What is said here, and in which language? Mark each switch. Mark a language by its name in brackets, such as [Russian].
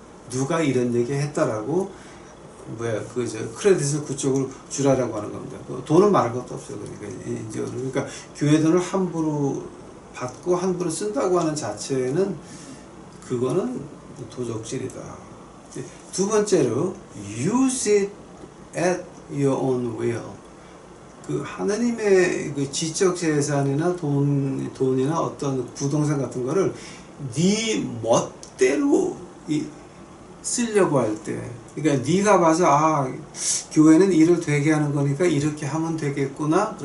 [Korean] 누가 이런 얘기 했다라고 크레딧을 그쪽으로 주라라고 하는 겁니다. 돈은 말할 것도 없어요. 그러니까 교회 돈을 함부로 받고 함부로 쓴다고 하는 자체는 그거는 도적질이다. 두 번째로 [English] use it at your own will. [Korean] 그 하나님의 그 지적 재산이나 돈이나 어떤 부동산 같은 거를 네 멋대로 쓰려고 할 때, 그러니까 네가 봐서 교회는 일을 되게 하는 거니까 이렇게 하면 되겠구나.